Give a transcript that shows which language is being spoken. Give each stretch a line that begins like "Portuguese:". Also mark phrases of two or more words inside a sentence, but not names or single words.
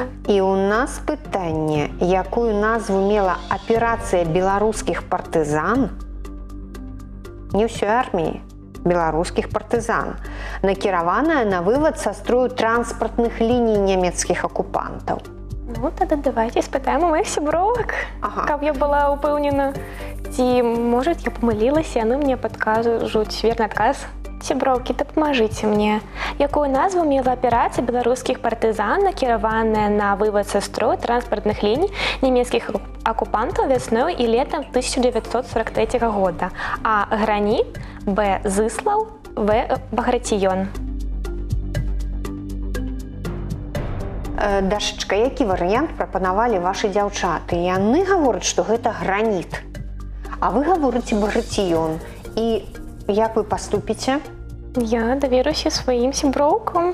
Belarusian: І у нас пытанне, якую назву мела аперацыя беларускіх партызан, не ўсёй арміі, беларускіх партызан, накіраваная на вывад са строю транспартных ліній нямецкіх акупантаў.
Ukrainian: Ну, тоді давайте спитаємо у моїх сябровок, Ага. каб я була упевнена. Ці, може, я помилилася, вони мені підкажуть вірний адказ. Сябровки, допоможіть мені. Якою назву мела операція білоруських партизан, накірована на вивод со строю транспортних ліній німецьких окупантів весною і літом 1943 года? А. Граніт, Б. Зислав, В. Багратіён.
Belarusian: Дашачка, які варыянт прапанавалі вашы дзяўчаты? Яны гавораць, што гэта граніт. А вы гаворыце Багратіён. І як вы паступіце? Я даверуся сваім сяброўкам.